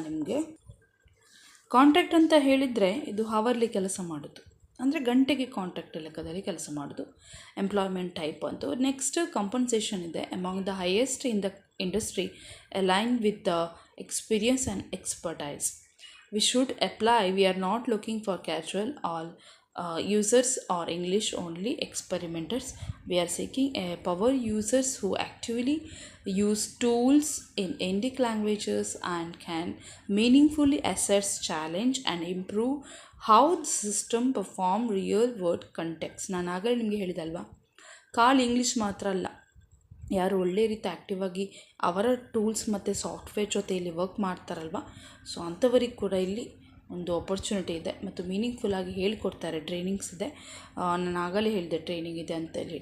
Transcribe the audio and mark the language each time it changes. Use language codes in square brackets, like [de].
[kn] ನಿಮಗೆ ಕಾಂಟ್ರಾಕ್ಟ್ ಅಂತ ಹೇಳಿದರೆ ಇದು ಹವರ್ಲಿ ಕೆಲಸ ಮಾಡೋದು, ಅಂದರೆ ಗಂಟೆಗೆ ಕಾಂಟ್ರಾಕ್ಟ್ ಲೆಕ್ಕದಲ್ಲಿ ಕೆಲಸ ಮಾಡೋದು, ಎಂಪ್ಲಾಯ್ಮೆಂಟ್ ಟೈಪ್ ಅಂತ. [en] Next compensation ಇದೆ, among the highest in the industry, align with the experience and expertise. We should apply. We are not looking for casual all users or English only experimenters. We are seeking power users who actively use tools in Indic languages and can meaningfully assess, challenge and improve how the system perform real world context. [kn] ನಾನು ಆಗಲೇ ನಿಮಗೆ ಹೇಳಿದಲ್ವಾ, ಕಾಲ್ English ಮಾತ್ರ ಅಲ್ಲ, ಯಾರು ಒಳ್ಳೆ ರೀತಿ active ಆಗಿ ಅವರ ಟೂಲ್ಸ್ ಮತ್ತು ಸಾಫ್ಟ್ವೇರ್ ಜೊತೆ ಇಲ್ಲಿ ವರ್ಕ್ ಮಾಡ್ತಾರಲ್ವ, ಸೊ ಅಂಥವರಿಗೆ ಕೂಡ ಇಲ್ಲಿ ಒಂದು ಆಪರ್ಚುನಿಟಿ ಇದೆ ಮತ್ತು ಮೀನಿಂಗ್ಫುಲ್ಲಾಗಿ ಹೇಳಿಕೊಡ್ತಾರೆ. ಟ್ರೈನಿಂಗ್ಸ್ ಇದೆ, ನಾನು ಆಗಲೇ ಹೇಳಿದೆ ಟ್ರೈನಿಂಗ್ ಇದೆ ಅಂತೇಳಿ.